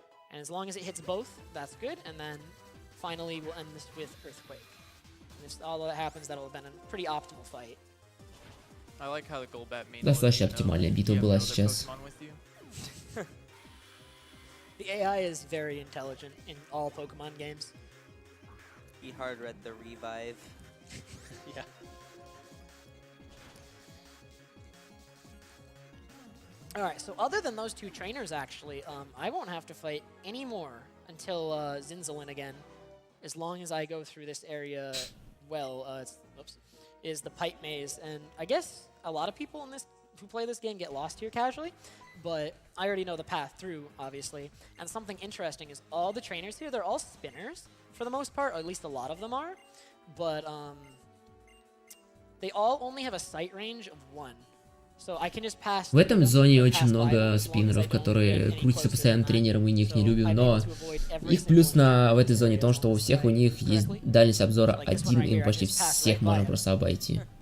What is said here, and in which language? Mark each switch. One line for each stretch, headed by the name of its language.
English: And as long as it hits both, that's good. And then finally we'll end this with Earthquake. And if all that happens, that'll have been a pretty optimal fight. I like how the Golbat main
Russian: Достаточно оптимальная битва была сейчас.
English: The AI is very intelligent in all Pokemon games. He hard read the revive. Yeah. Alright, so other than those 2 trainers, actually, I won't have to fight anymore until Zinzalin again. As long as I go through this area, well, is the Pipe Maze. And I guess a lot of people in this who play this game get lost here casually, but I already know the path through, obviously. And something interesting is all the trainers here, they're all spinners, for the most part, or at least a lot of them are. But they all only have a sight range of 1.
Russian: В этом зоне очень много спиннеров, которые крутятся постоянно тренером, мы их не любим, но их плюс в этой зоне в том, что у всех у них есть дальность обзора 1, и мы почти всех можем просто обойти.